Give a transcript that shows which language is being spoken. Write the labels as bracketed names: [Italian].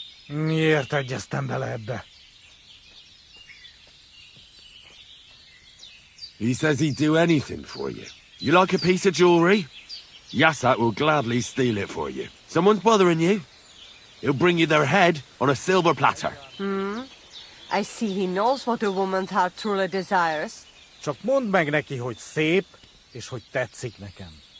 [Hungarian] Miért egyeztem bele ebbe? [English] He says he'd do anything for you. You like a piece of jewelry? Yasak will gladly steal it for you. Someone's bothering you? He'll bring you their head on a silver platter. I see he knows what a woman's heart truly desires. [Hungarian] Csak mondd meg neki, hogy szép, és hogy tetszik nekem.